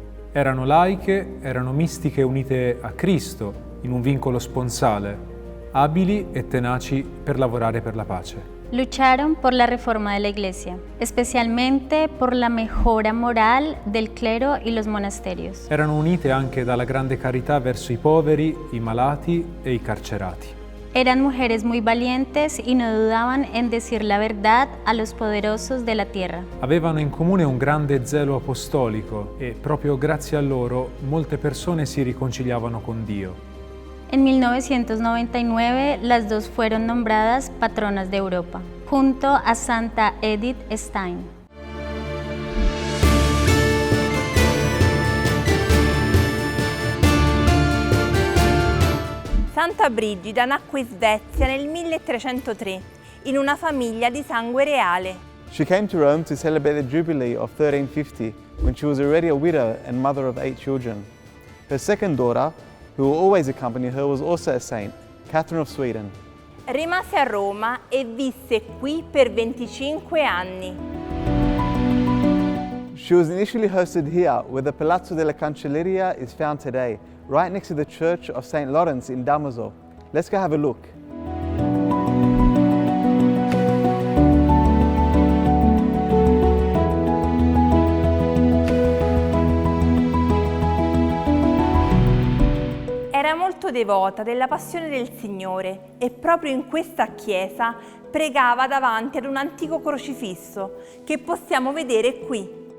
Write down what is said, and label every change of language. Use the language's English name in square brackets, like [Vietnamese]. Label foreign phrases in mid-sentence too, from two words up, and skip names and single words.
[Italian] Erano laiche, erano mistiche unite a Cristo in un vincolo sponsale, abili e tenaci per lavorare per la pace. [Spanish] Lucharon por la reforma de la Iglesia, especialmente por la mejora moral del clero y los monasterios. [Italian] Erano unite anche dalla grande carità verso i poveri, i malati e i carcerati. [Spanish] Eran mujeres muy valientes y no dudaban en decir la verdad a los poderosos de la tierra. [Italian] Avevano in comune un grande zelo apostolico e proprio grazie a loro molte persone si riconciliavano con Dio. [Spanish] En 1999 las dos fueron nombradas patronas de Europa, junto a Santa Edith Stein. [Italian] Santa Brigida nacque in Svezia nel 1303 in una famiglia di sangue reale. [English] She came to Rome to celebrate the Jubilee of 1350 when she was already a widow and mother of 8 children. Her second daughter, who will always accompany her, was also a saint, Catherine of Sweden. [Italian] Rimase a Roma e visse qui per 25 anni. [English] She was initially hosted here, where the Palazzo della Cancelleria is found today, right next to the Church of St. Lawrence in Damaso. Let's go have a look. [Italian] Era molto devota della passione del Signore e proprio in questa chiesa pregava davanti ad un antico crocifisso che possiamo vedere qui.